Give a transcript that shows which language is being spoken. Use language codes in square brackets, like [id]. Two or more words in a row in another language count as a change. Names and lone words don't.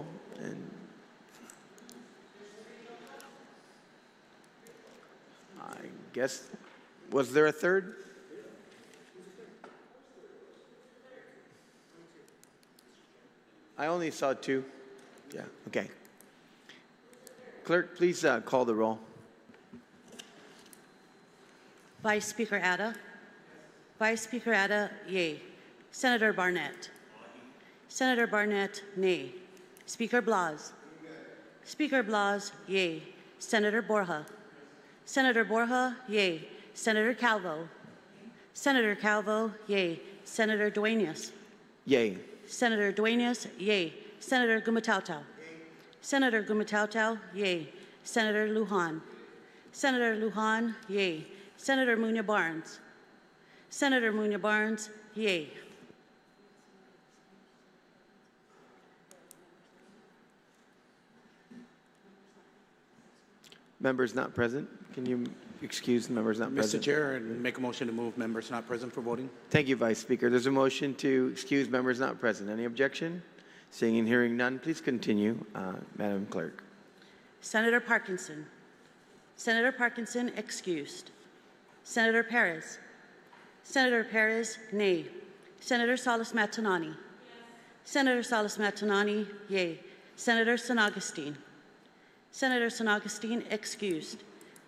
[en] And I guess, was there a third? I only saw 2. Yeah, okay. Clerk, please call the roll. Vice Speaker Atta. Vice Speaker Atta, yea. Senator Barnett. Senator Barnett, nay. Speaker Blas. Speaker Blas, yea. Senator Borja. Senator Borja, yea. Senator Calvo. Senator Calvo, yea. Senator Dueñas. Yay. Senator Dueñas, yea. Senator Gumatautau. Senator Gumatautau, yea. Senator Lujan. Senator Lujan, yea. Senator Muñoz Barnes. Senator Muñoz Barnes, yea. Members not present. Can you excuse members not present? Mr. Chair, and make a motion to move members not present for voting. Thank you, Vice Speaker. There's a motion to excuse members not present. Any objection? Seeing and hearing none, please continue, Madam Clerk. Senator Parkinson. Senator Parkinson, excused. Senator Perez. Senator Perez, nay. Senator Salas Matanani. Senator Salas Matanani, yea. Senator San Agustin. Senator San Agustin, excused.